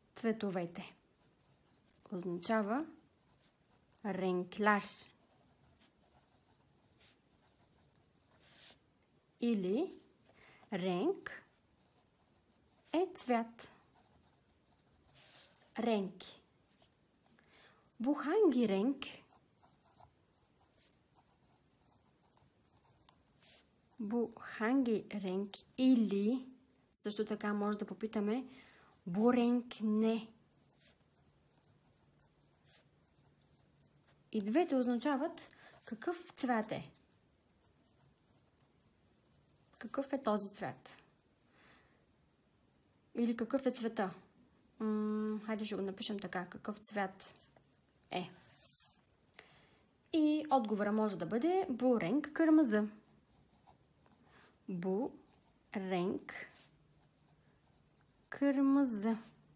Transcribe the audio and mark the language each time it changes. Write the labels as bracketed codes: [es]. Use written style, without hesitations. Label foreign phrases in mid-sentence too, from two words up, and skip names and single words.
[bg] цветовете означава renkler. Или renk е цвят. [tr] Renk. Bu hangi renk? Bu hangi renk? [bg] Или също така може да попитаме [tr] bu renk [bg] не. И двете означават какъв цвят е. Какъв е този цвят? Или какъв е цвета? Хайде ще го напишем така. Какъв цвят е? И отговора може да бъде [tr] bu renk kırmızı. Bu renk kırmızı.